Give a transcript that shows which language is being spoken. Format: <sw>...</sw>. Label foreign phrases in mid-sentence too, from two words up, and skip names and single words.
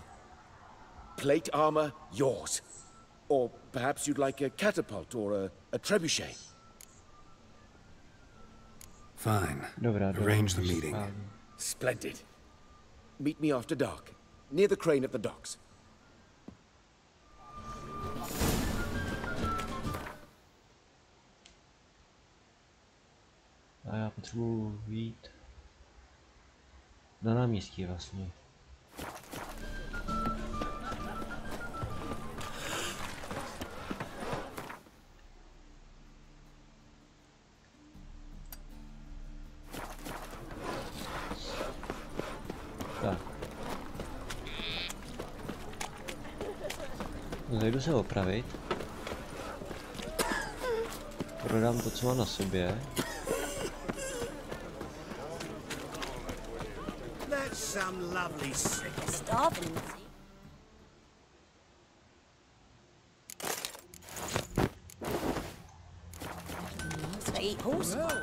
<en>Plate armor, yours. Or perhaps you'd like a catapult or a trebuchet. Fine. Arrange the meeting. Splendid. Meet me after dark, near the crane at the docks.</en> <cs>A já potřebuji jít na náměstí vlastně. Tak. Zajdu se opravit. Prodám to, co mám na sobě.</cs> <en>That's some lovely Starving. Eat horse.</en>